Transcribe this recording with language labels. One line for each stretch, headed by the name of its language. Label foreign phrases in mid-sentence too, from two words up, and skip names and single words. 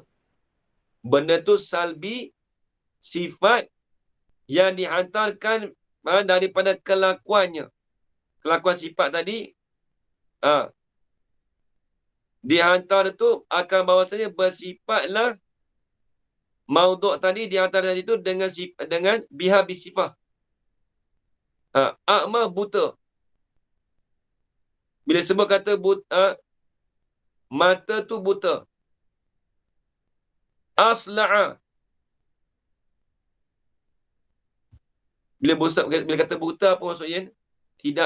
Malay: Benda tu salbi, sifat yang dihantarkan daripada kelakuannya. Kelakuan sifat tadi dihantar tu akan bahawasanya bersifatlah Maudhu' tadi di antara tadi itu dengan
Arabic: بها بصفة.
Malay: A'ma buta. Bila sebut kata mata tu buta. Asla'a. Bila kata buta apa maksudnya? Tidak